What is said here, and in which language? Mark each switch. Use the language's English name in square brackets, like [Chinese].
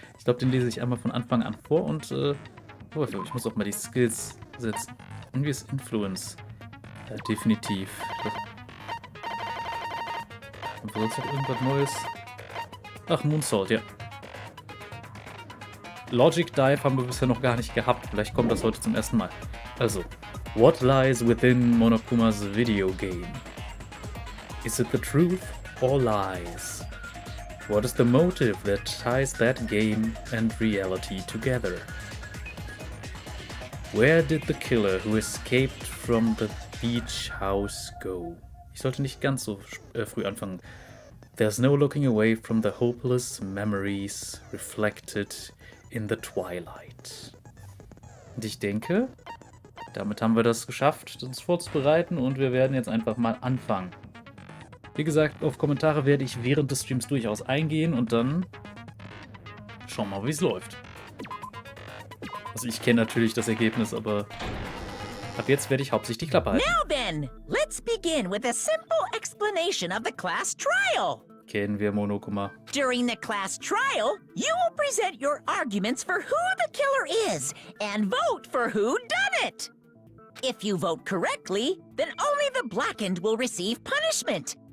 [German] Ich glaube, den lese ich einmal von Anfang an vor und ich muss auch mal die Skills setzen. Und wie ist Influence? Ja, definitiv. Und sonst noch irgendwas Neues? Ach, Moonsault, ja. Logic Dive haben wir bisher noch gar nicht gehabt. Vielleicht kommt das heute zum ersten Mal. [English] Also, what lies within Monokumas video game? Is it the truth or lies? What is the motive that ties that game and reality together? Where did the killer who escaped from the beach house go? [German] Ich sollte nicht ganz so früh anfangen. [English] There's no looking away from the hopeless memories reflected in the twilight. [German] Und ich denke, damit haben wir das geschafft, uns vorzubereiten und wir werden jetzt einfach mal anfangen. Wie gesagt, auf Kommentare werde ich während des Streams durchaus eingehen und dann schauen wir mal, wie es läuft. Also ich kenne natürlich das Ergebnis, aber ab jetzt werde ich hauptsächlich die Klappe halten. [English] Now then, let's begin with a simple explanation of the class trial. [German] Kennen wir Monokuma. [English] During the class trial, you will present your arguments for who the killer is and vote for who done it. If you vote correctly, then only the blackened will receive punishment.